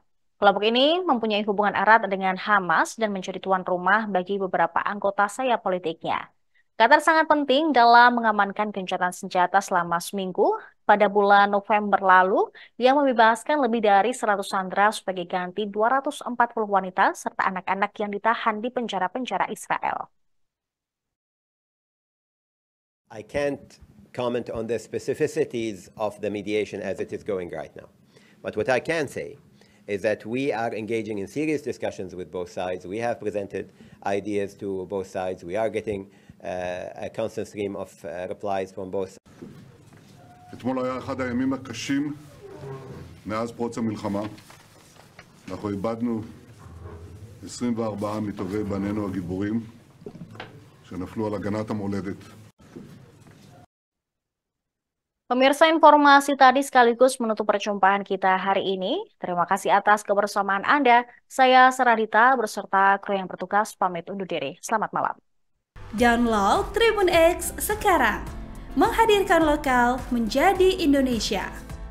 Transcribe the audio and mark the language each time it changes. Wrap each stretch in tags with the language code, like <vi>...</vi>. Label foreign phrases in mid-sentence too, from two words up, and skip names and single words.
<id>Kelompok ini mempunyai hubungan erat dengan Hamas dan menjadi tuan rumah bagi beberapa anggota sayap politiknya. Qatar sangat penting dalam mengamankan gencatan senjata selama seminggu pada bulan November lalu yang membebaskan lebih dari 100 sandera sebagai ganti 240 wanita serta anak-anak yang ditahan di penjara-penjara Israel.</id> <en>I can't comment on the specificities of the mediation as it is going right now. But what I can say is that we are engaging in serious discussions with both sides. We have presented ideas to both sides. We are getting a constant stream of replies from both sides.</en> <he>אתמול היה אחד הימים הקשים מאז פרוץ המלחמה. אנחנו איבדנו 24 מטובי בנינו הגיבורים שנפלו על הגנת המולדת.</he> <id>Pemirsa, informasi tadi sekaligus menutup perjumpaan kita hari ini. Terima kasih atas kebersamaan Anda. Saya Saradita beserta kru yang bertugas pamit undur diri. Selamat malam. Download Tribun X sekarang. Menghadirkan lokal menjadi Indonesia.</id>